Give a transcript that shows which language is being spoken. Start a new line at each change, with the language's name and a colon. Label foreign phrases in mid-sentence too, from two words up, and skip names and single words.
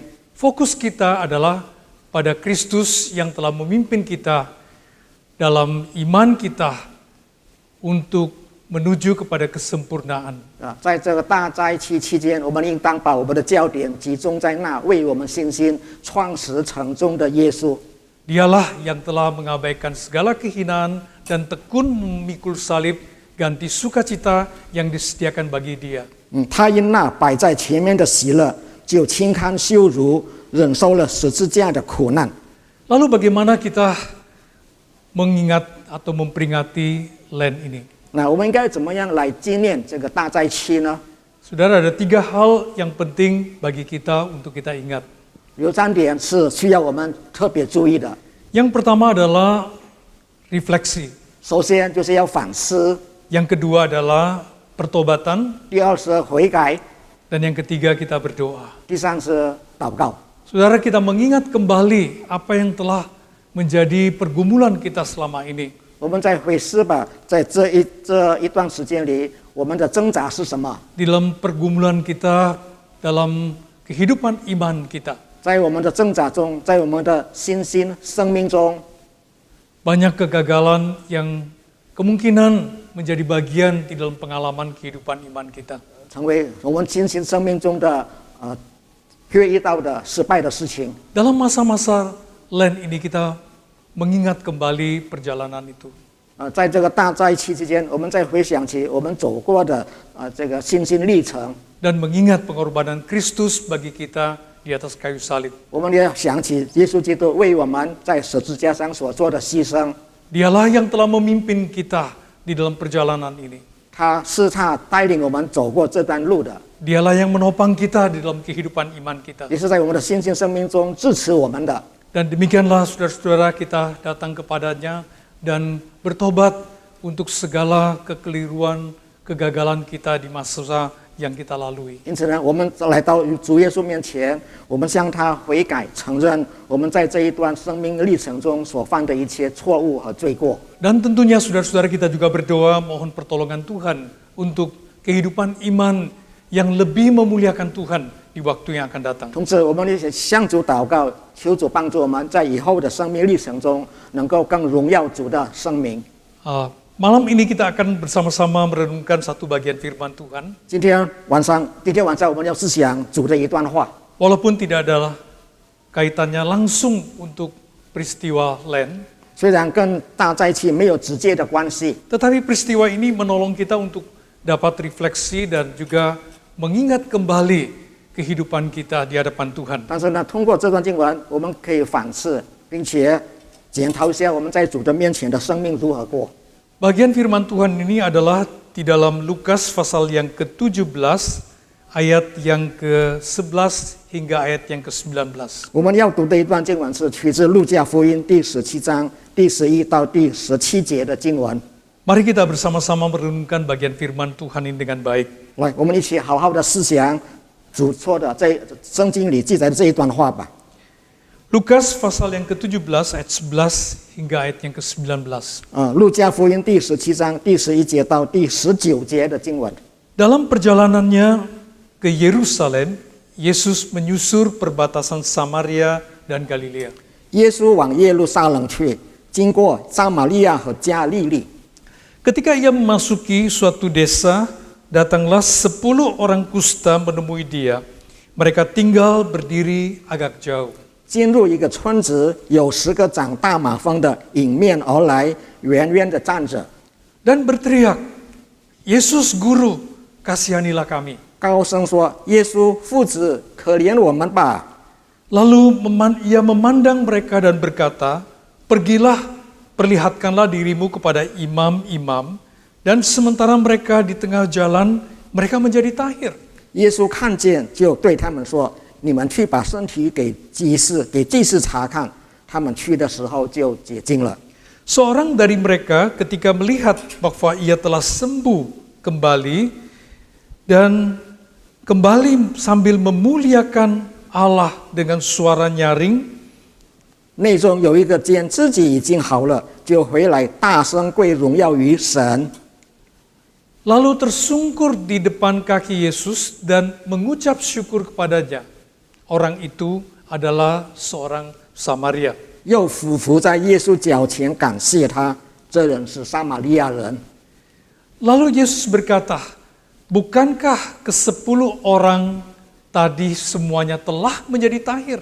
Indonesian: fokus kita adalah pada Kristus yang telah memimpin kita dalam iman kita untuk menuju kepada kesempurnaan.
Chinese: 在这个大斋期期间，我们应当把我们的焦点集中在那为我们信心创始成终的耶稣。
Indonesian: Dialah yang telah mengabaikan segala kehinaan dan tekun memikul salib ganti sukacita yang disediakan bagi dia.
Chinese: 他因那摆在前面的喜乐，就轻看羞辱，忍受了十字架的苦难。
Indonesian: Lalu bagaimana kita mengingat atau memperingati Lent ini?
Chinese: 那我们应该怎么样来纪念这个大斋期呢？
Indonesian: Saudara, ada 3 hal yang penting bagi kita untuk kita ingat.
Chinese: 有3点是需要我们特别注意的。
Indonesian: Yang pertama adalah refleksi.
Chinese: 首先就是要反思，
Indonesian: Yang kedua adalah pertobatan.
Chinese: 第二是悔改，
Indonesian: Dan yang ketiga kita berdoa.
Chinese: 第三是祷告。
Indonesian: Saudara, kita mengingat kembali apa yang telah menjadi pergumulan kita selama ini.
Chinese: 我们再回思吧，在这一段时间里，我们的挣扎是什么？
Indonesian: Di dalam pergumulan kita, dalam kehidupan iman kita.
Chinese: 在我们的挣扎中，在我们的信心生命中，
Indonesian: Banyak kegagalan yang kemungkinan menjadi bagian di dalam pengalaman kehidupan iman kita.
Chinese: 成为我们信心生命中的会遇到的失败的事情。
Indonesian: Dalam masa-masa Lent ini kita mengingat kembali perjalanan itu.
Chinese: 在这个大灾期之间，我们再回想起我们走过的这个信心历程，
Indonesian: Dan mengingat pengorbanan Kristus bagi kita di atas kayu salib.
Chinese: 我们也想起耶稣基督为我们在十字架上所做的牺牲。
Indonesian: Dialah yang telah memimpin kita di dalam perjalanan ini.
Chinese: 他带领我们走过这段路的，
Indonesian: Dialah yang menopang kita di dalam kehidupan iman kita.
Chinese: 也是在我们的信心生命中支持我们的。
Indonesian: Dan demikianlah saudara-saudara kita datang kepadanya dan bertobat untuk segala kekeliruan, kegagalan kita di masa yang kita lalui.
Chinese: 因此呢，我们来到主耶稣面前，我们向他悔改，承认我们在这一段生命历程中所犯的一切错误和罪过。
Indonesian: Dan tentunya saudara-saudara kita juga berdoa mohon pertolongan Tuhan untuk kehidupan iman yang lebih memuliakan Tuhan di waktu yang akan datang.
Chinese: 同时，我们也向主祷告，求主帮助我们在以后的生命历程中，能够更荣耀主的生命。
Indonesian: Malam ini kita akan bersama-sama merenungkan satu bagian firman Tuhan.
Chinese: 今天晚上我们要思想主的一段话，
Indonesian: Walaupun tidak ada kaitannya langsung untuk peristiwa Lent,
Chinese: 虽然跟大灾期没有直接的关系，
Indonesian: tetapi peristiwa ini menolong kita untuk dapat refleksi dan juga mengingat kembali kehidupan kita di hadapan Tuhan.
Chinese: 但是呢，通过这段经文，我们可以反思，并且检讨一下我们在主的面前的生命如何过。
Indonesian: Bagian firman Tuhan ini adalah di dalam Lukas pasal yang ke-17 ayat yang ke-11 hingga ayat yang ke-19.
Chinese: 我们要读的一段经文是取自路加福音第17章第11到第17节的经文。
Indonesian: Mari kita bersama-sama merenungkan bagian firman Tuhan ini dengan baik.
Chinese: 来，我们一起好好的思想主说的在圣经里记载的这一段话吧。
Indonesian: Lukas pasal yang ke-17 ayat 11 hingga ayat yang ke-19.
Chinese: 路加福音第17章第11节到第19节的经文。
Indonesian: Dalam perjalanannya ke Yerusalem, Yesus menyusur perbatasan Samaria dan Galilea.
Chinese: 耶稣往耶路撒冷去，经过撒玛利亚和加利利。
Indonesian: Ketika ia memasuki suatu desa, datanglah 10 orang kusta menemui dia. Mereka tinggal berdiri agak jauh.
Chinese: 进入一个村子，有10个长大马蜂的迎面而来，远远的站着，
Indonesian: Dan berteriak, Yesus Guru, kasihanilah kami.
Chinese: 高声说：“耶稣父子，可怜我们吧！”
Indonesian: Lalu ia memandang mereka dan berkata, pergilah, perlihatkanlah dirimu kepada imam-imam, dan sementara mereka di tengah jalan, mereka menjadi tahir.
Chinese: 耶稣看见，就对他们说：“你们去把身体给祭司查看。” 他们去的时候就洁净了。
Indonesian: Seorang dari mereka ketika melihat bahwa ia telah sembuh kembali dan kembali sambil memuliakan Allah dengan suara nyaring,
Chinese: 内中有一个见自己已经好了，就回来大声归荣耀于神。
Indonesian: lalu tersungkur di depan kaki Yesus dan mengucap syukur kepadanya. Orang itu adalah seorang Samaria.
Chinese: 又俯伏在耶稣脚前感谢他，这人是撒玛利亚人。
Indonesian: Lalu Yesus berkata, bukankah ke-10 orang tadi semuanya telah menjadi tahir?